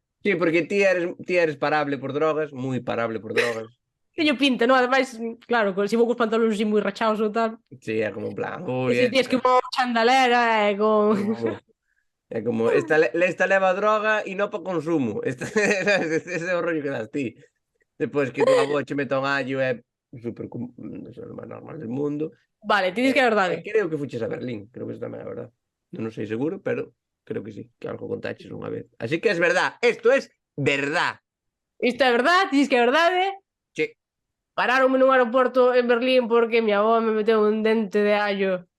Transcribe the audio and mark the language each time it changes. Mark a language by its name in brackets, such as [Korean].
[Galician] Sí, porque ti eres parable por drogas, moi parable por drogas. Teño pinta, non? Ademais, claro, se vou cos pantalóns así moi rachados ou tal. Sí, é como en plan... Eses días que vou chandalera e con... É como, esta leva droga e non para consumo. Ese é o rollo que das ti. Depois que tu avó che meta un allo é super o máis normal [Spanish] del mundo. [Galician] Vale, ti dis que é verdade. Creo que fuches a Berlín, creo que eso tamén é verdade. Non sei seguro, pero creo que sí, que algo contaches unha vez. [Spanish] Así que es verdad, esto es verdad. [Galician] Isto é verdade, ti dis que é verdade. Sí. Pararonme nun aeroporto en Berlín porque mi avó me meteu un dente de allo.